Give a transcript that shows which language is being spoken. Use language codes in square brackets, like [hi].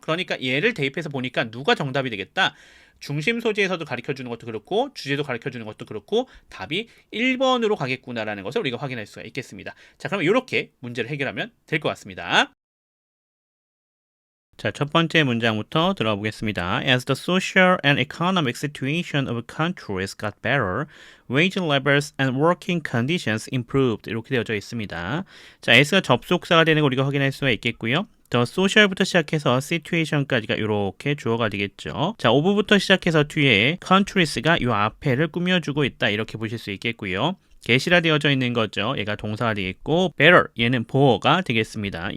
[ko] 그러니까 얘를 대입해서 보니까 누가 정답이 되겠다. 중심 소재에서도 가르쳐주는 것도 그렇고 주제도 가르쳐주는 것도 그렇고 답이 1번으로 가겠구나라는 것을 우리가 확인할 수가 있겠습니다. 자, 그러면 이렇게 문제를 해결하면 될 것 같습니다. 자, 첫 번째 문장부터 들어가 보겠습니다. [en] As the social and economic situation of countries got better, wage levels and working conditions improved. [ko] 이렇게 되어져 있습니다. 자, S가 접속사가 되는 거 우리가 확인할 수가 있겠고요. 더 소셜부터 시작해서 situation까지가 이렇게 주어가 되겠죠. 자, of부터 시작해서 뒤에 countries가 이 앞에를 꾸며주고 있다. 이렇게 보실 수 있겠고요. get이라 되어져 있는 거죠. 얘가 동사가 되겠고 better 얘는 보어가 되겠습니다.